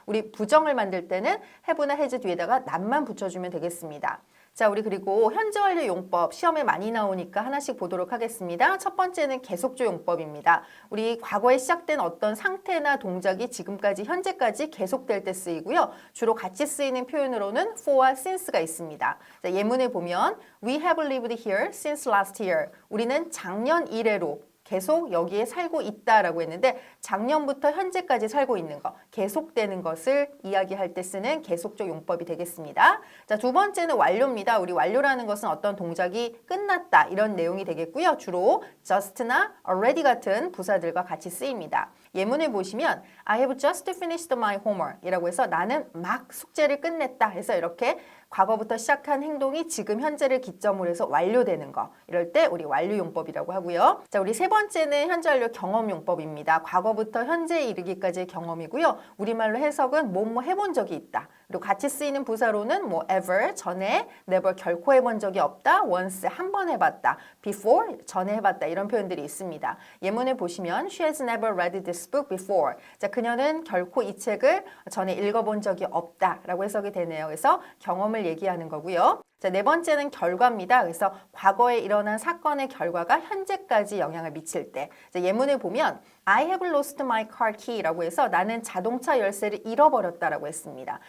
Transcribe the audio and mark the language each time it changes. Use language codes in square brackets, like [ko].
[ko] 우리 부정을 만들 때는 have나 has 뒤에다가 not만 붙여주면 되겠습니다. 자, 우리 그리고 현재 완료 용법 시험에 많이 나오니까 하나씩 보도록 하겠습니다. 첫 번째는 계속조 용법입니다. 우리 과거에 시작된 어떤 상태나 동작이 지금까지 현재까지 계속될 때 쓰이고요. 주로 같이 쓰이는 표현으로는 for와 since가 있습니다. 자, 예문을 보면 [en] We have lived here since last year. [ko] 우리는 작년 이래로 계속 여기에 살고 있다라고 했는데 작년부터 현재까지 살고 있는 거, 계속되는 것을 이야기할 때 쓰는 계속적 용법이 되겠습니다. 자, 두 번째는 완료입니다. 우리 완료라는 것은 어떤 동작이 끝났다 이런 내용이 되겠고요. 주로 just나 already 같은 부사들과 같이 쓰입니다. 예문을 보시면 [en] I have just finished my homework [ko] 이라고 해서 나는 막 숙제를 끝냈다 해서 이렇게 과거부터 시작한 행동이 지금 현재를 기점으로 해서 완료되는 거. 이럴 때 우리 완료용법이라고 하고요. 자, 우리 세 번째는 현재 완료 경험용법입니다. 과거부터 현재에 이르기까지의 경험이고요. 우리말로 해석은 뭐뭐 해본 적이 있다. 그리고 같이 쓰이는 부사로는 뭐 ever, 전에, never, 결코 해본 적이 없다, once, 한 번 해봤다, before, 전에 해봤다 이런 표현들이 있습니다. 예문을 보시면 [en] She has never read this book before. [ko] 자, 그녀는 결코 이 책을 전에 읽어본 적이 없다 라고 해석이 되네요. 그래서 경험을 얘기하는 거고요. 자, 네 번째는 결과입니다. 그래서 과거에 일어난 사건의 결과가 현재까지 영향을 미칠 때. 자, 예문을 보면 [en] I have lost my car key [ko] 라고 해서 나는 자동차 열쇠를 잃어버렸다라고 했습니다.